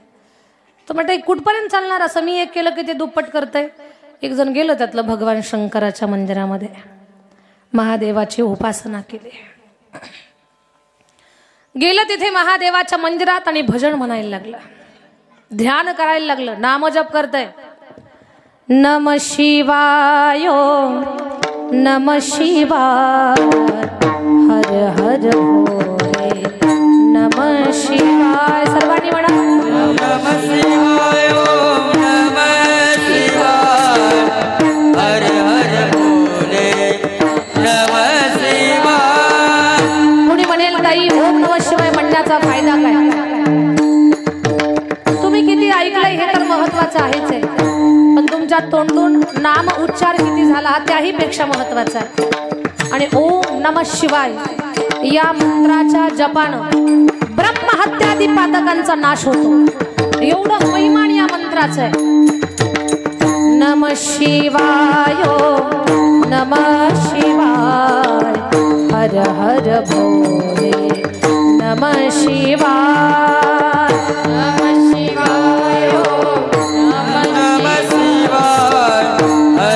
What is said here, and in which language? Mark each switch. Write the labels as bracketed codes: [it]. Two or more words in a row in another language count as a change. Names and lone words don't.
[mr] तर म्हटलं कुठपर्यंत चालणार असं. मी एक केलं की ते दुप्पट करतंय. एक जण गेलं त्यातलं भगवान शंकराच्या मंदिरामध्ये, महादेवाची उपासना केली. गेलं तिथे महादेवाच्या मंदिरात आणि भजन म्हणायला लागलं, ध्यान करायला लागलं, नामजप करतंय. [sa] नम शिवाय नम शिवाय हर हर भोले नम शिवाय. [mr] सर्वांनी म्हणा [sa] नम शिवाय नम शिवाय हर हर भोले नम शिवाय. [mr] कुणी म्हणेल ताई [sa] ओम नम शिवाय [mr] म्हणण्याचा फायदा काय? तुम्ही किती ऐकलंय हे तर महत्वाचं आहेच आहे, पण तुमच्या तोंडून नाम उच्चार किती झाला त्याही पेक्षा महत्वाचा आहे. आणि [sa] ओम नमः शिवाय [mr] या मंत्राच्या जपानं ब्रह्महत्यादी पातकांचा नाश होतो. एवढं महिमान या मंत्राचं आहे. [sa] नमः शिवाय नमः शिवाय हर हर भोले नमः शिवाय नमः शिवाय नमः शिवाय हर